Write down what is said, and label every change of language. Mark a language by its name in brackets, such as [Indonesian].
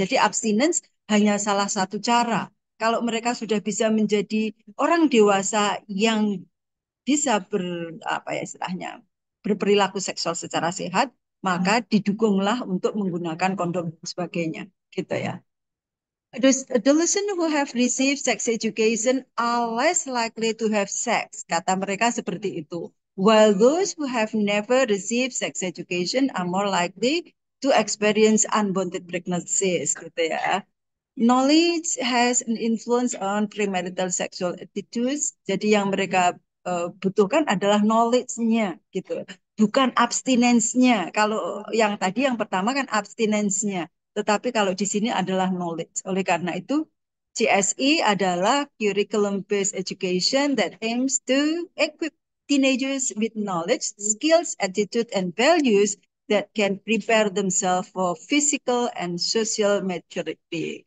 [Indonesian] Jadi abstinence hanya salah satu cara. Kalau mereka sudah bisa menjadi orang dewasa yang bisa apa ya istilahnya berperilaku seksual secara sehat, maka didukunglah untuk menggunakan kondom dan sebagainya, gitu ya. [English] Adolescents who have received sex education are less likely to have sex, [Indonesian] kata mereka seperti itu. [English] While those who have never received sex education are more likely to experience unwanted pregnancies, [Indonesian] gitu ya. [English] Knowledge has an influence on premarital sexual attitudes. [Indonesian] Jadi yang mereka butuhkan adalah knowledge-nya gitu, bukan abstinence-nya. Kalau yang tadi yang pertama kan abstinence-nya, tetapi kalau di sini adalah knowledge. Oleh karena itu CSE adalah [English] curriculum based education that aims to equip teenagers with knowledge, skills, attitude, and values that can prepare themselves for physical and social maturity.